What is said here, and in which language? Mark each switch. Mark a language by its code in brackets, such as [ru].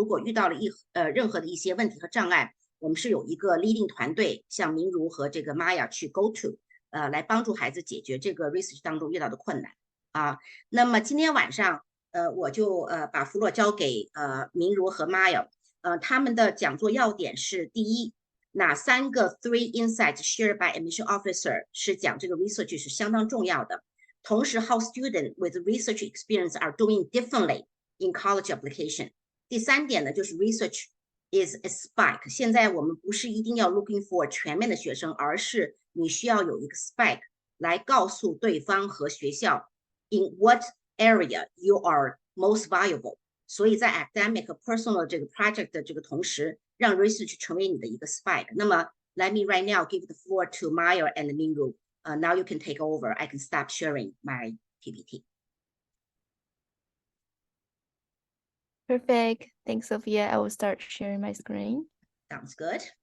[zh] 如果遇到了任何的一些问题和障碍，我们是有一个 leading 团队，像明如和这个 Maya 去 go to，来帮助孩子解决这个 research 当中遇到的困难啊。那么今天晚上，我就把弗洛交给明如和 Maya，他们的讲座要点是：第一，哪3个 three insights shared by admission officer 是讲这个 research 是相当重要的。 [en] 同时，how students with research experience are doing differently in college application。第3点呢，就是 research is a spike。 [zh] 现在我们不是一定要 looking for 全面的学生，而是你需要有一个 spike 来告诉对方和学校 in what area you are most valuable。所以在 academic 和 personal 这个 project 的这个同时，让 research 成为你的一个 spike。 [en] 那么 let me right now give the floor to Maya and Mingru. Now you can take over. I can stop sharing my PPT. Perfect. Thanks, Sophia. I will start sharing my screen. Sounds good.